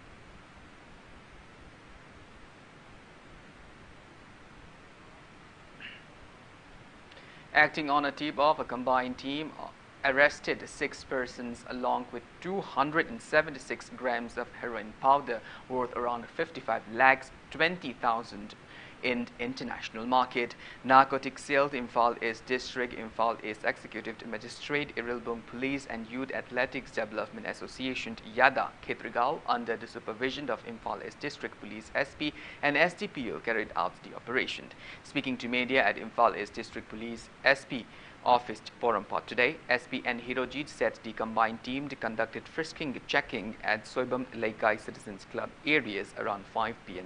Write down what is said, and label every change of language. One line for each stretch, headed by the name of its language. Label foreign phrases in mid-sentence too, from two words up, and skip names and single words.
English: Acting on a tip-off, a combined team arrested 6 persons along with 276 grams of heroin powder worth around 55 lakhs 20,000 in international market. Narcotics sales Imphal East District, Imphal East Executive Magistrate, Irilbung Police and Youth Athletics Development Association Yada Khetrigao under the supervision of Imphal East District Police SP and SDPO carried out the operation. Speaking to media at Imphal East District Police SP office Porompat today. SP and Hirojit said the combined team conducted frisking checking at Soibam Laikai Citizens Club areas around 5 p.m.